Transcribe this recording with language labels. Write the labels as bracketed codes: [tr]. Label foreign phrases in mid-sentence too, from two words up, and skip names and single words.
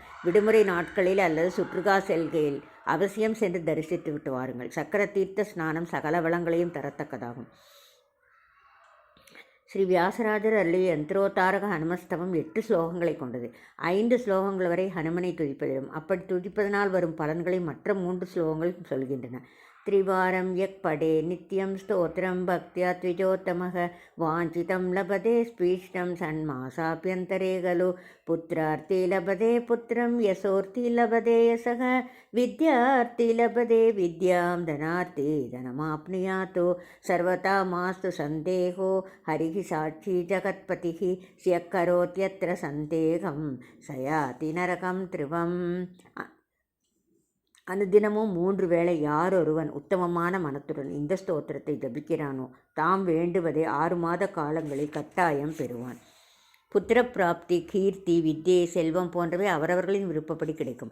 [ta] விடுமுறை நாட்களில் அல்லது சுற்றுகா செல்கையில் அவசியம் சென்று தரிசித்து விட்டு வாருங்கள். சக்கர தீர்த்த ஸ்நானம் சகல வளங்களையும் தரத்தக்கதாகும். ஸ்ரீ வியாசராஜர் அருளிய யந்திரோத்தாரக ஹனுமஸ்தவம் 8 ஸ்லோகங்களை கொண்டது. 5 ஸ்லோகங்கள் வரை ஹனுமனை துதிப்பதிலும் அப்படி துதிப்பதனால் வரும் பலன்களை மற்ற 3 ஸ்லோகங்கள் சொல்கின்றன. [sa] त्रिवारं यः पठे नित्यं स्तोत्रं भक्त्या द्विजोत्तमः वाञ्छितं लभते स्पीष्टं षण्मासाभ्यन्तरे खलु पुत्रार्थी लभते पुत्रं यशोर्थी लभते यशः विद्यार्थी लभते विद्यां धनार्थी धनमाप्नुयात् सर्वथा मास्तु सन्देहो हरिः साक्षी जगत्पतिः स्यः करोत्यत्र सन्देहं स याति नरकं त्रिवम्. [ta] அனுதினமும் 3 வேளை யாரொருவன் உத்தமமான மனத்துடன் இந்த ஸ்தோத்திரத்தை ஜபிக்கிறானோ தாம் வேண்டுவதை 6 மாத காலங்களில் கட்டாயம் பெறுவான். புத்திரப்பிராப்தி, கீர்த்தி, வித்யை, செல்வம் போன்றவை அவரவர்களின் விருப்பப்படி கிடைக்கும்.